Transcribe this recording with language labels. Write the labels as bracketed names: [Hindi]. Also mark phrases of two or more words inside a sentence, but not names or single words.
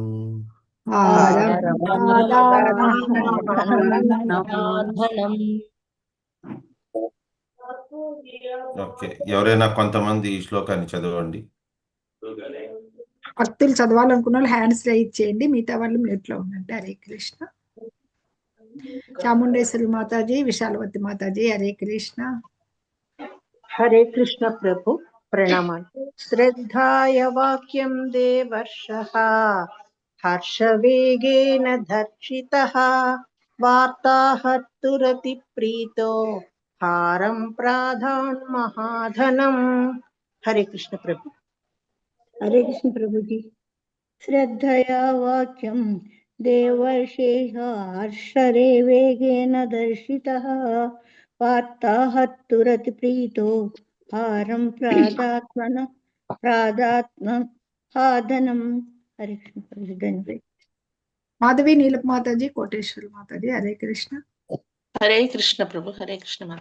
[Telugu] ఓకే, ఎవరైనా కొంతమంది ఈ శ్లోకాన్ని చదవండి. భక్తులు చదవాలనుకున్న వాళ్ళు [English] hands raise [Telugu] చేయండి, మిగతా వాళ్ళు మ్యూట్ లో ఉండండి. హరే కృష్ణ. చాముండేశ్వరి మాతాజీ, విశాలవతి మాతాజీ, హరే కృష్ణ. [Sanskrit] हरे कृष्ण प्रभु प्रणामान्. श्रद्धाय वाक्यं देवर्षः हर्षवेगेन धर्षितः वार्ता हर्तुरति प्रीतो हारं प्राधान् महाधनम्. [Hindi] हरे कृष्ण प्रभु. हरे कृष्ण प्रभु जी. [Sanskrit] श्रद्धया वाक्यं देवर्षेः हर्षरे वेगेन दर्शितः వార్తాహర్తురతి ప్రీతో హారం ప్రాదాత్మహాదనం. [Telugu] హరే కృష్ణ ప్రభుజీ ధన్యవాదాలు. మాధవి నీలప్ మాతాజీ, కోటేశ్వరి మాతాజీ. హరే కృష్ణ. హరే కృష్ణ ప్రభు. హరే కృష్ణ మాత.